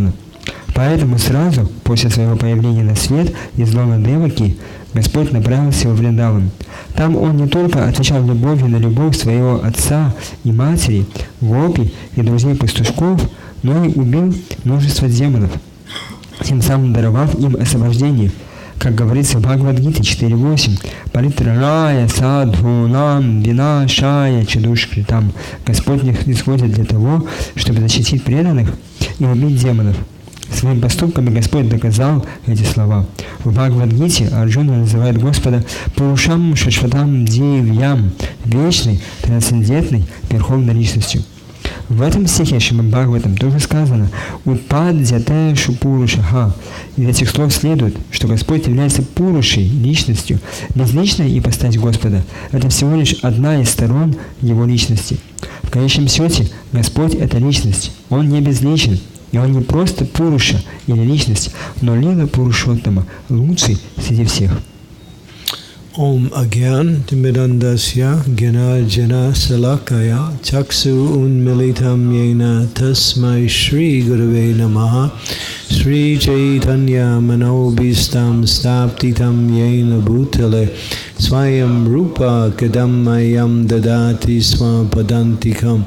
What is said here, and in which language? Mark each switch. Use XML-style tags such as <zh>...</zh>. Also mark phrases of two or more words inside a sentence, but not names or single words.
<ru>Поэтому сразу после своего появления на свет из лона Деваки Господь направился во Вриндаван. Там он не только отвечал любовью на любовь своего отца и матери, гопи и друзей-пастушков, но и убил множество демонов, тем самым даровав им освобождение. Как говорится в Бхагавад-гите 4.8,</ru> <sa>«परित्राणाय साधूनां विनाशाय च दुष्कृताम्».</sa> <ru>Господь не исходит для того, чтобы защитить преданных и убить демонов. Своими поступками Господь доказал эти слова. В Бхагавад-гите Арджуна называет Господа</ru> <sa>पुरुषं शाश्वतं दिव्यम्,</sa> <ru>вечной, трансцендентной, верховной личностью. В этом стихе Шримад Бхагаватам тоже сказано</ru> <sa>«उत्पद्यतेषु पुरुषः».</sa> <ru>Из этих слов следует, что Господь является Пурушей, личностью. Безличная ипостась Господа – это всего лишь одна из сторон Его личности. В конечном счете Господь – это личность, Он не безличен. И он не просто Пуруша или личность, но</ru> <sa>लीला पुरुषोत्तम,</sa> <ru>лучший среди всех.</ru> <sa>ॐ अज्ञान तिमिरान्धस्य ज्ञानाञ्जन शलाकया चक्षुर् उन्मीलितं येन तस्मै श्री गुरवे नमः श्री चैतन्य मनोऽभीष्टं स्थापितं येन भूतले स्वयं रूपः कदा मह्यं ददाति स्वपदान्तिकम्</sa>